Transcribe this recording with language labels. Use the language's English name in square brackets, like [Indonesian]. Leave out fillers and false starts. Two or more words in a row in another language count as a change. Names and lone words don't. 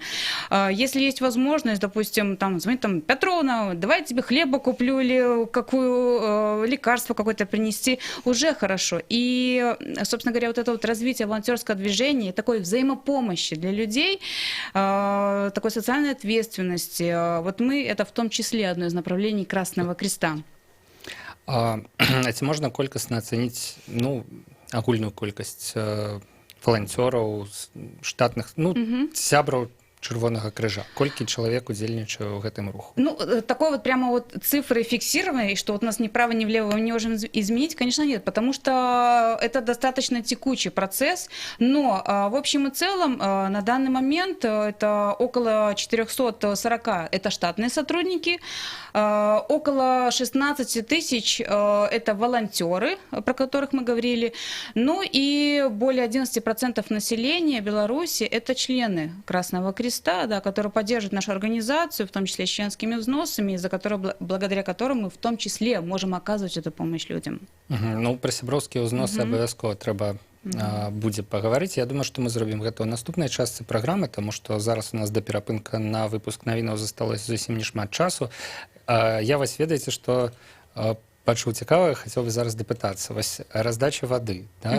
[Russian] Если есть возможность, допустим, там, звонить там, Петровна, давай я тебе хлеба куплю или какую лекарство какое-то принести, уже хорошо. И, собственно говоря, вот это вот развитие волонтерского движения, такой взаимопомощи для людей, такой социальной ответственности, вот мы, это в том числе одно из направлений Красного Креста. [Belarusian] А ці можна колькасна ацаніць, ну, агульную колькасць волонтераў, штатных, ну, сябраў Чырвонага крыжа. Колькі чалавек удзельнічае ў гэтым руху? [Russian] Ну, такой вот прямо вот цифры фиксированной, что вот у нас ни вправо, ни влево мы не можем изменить, конечно, нет, потому что это достаточно текучий процесс, но в общем и целом на данный момент это около 440 это штатные сотрудники, около 16 тысяч это волонтеры, про которых мы говорили, ну и более 11% населения Беларуси это члены Красного Креста, да, которые поддерживают нашу организацию, в том числе с членскими взносами, благодаря которым мы в том числе можем оказывать эту помощь людям. [Belarusian] Ну, про сяброўскія ўзносы абавязкова трэба будзе паговорыць. Я думаю, што мы зробім гэта ў наступнай частцы праграмы, таму што зараз у нас да перапынка на выпуск навінаў засталося зусім не шмат часу. Я вас ведаеце, што пачуў цікавае, хацеў бы зараз дапытацца. Вось раздача вады, да?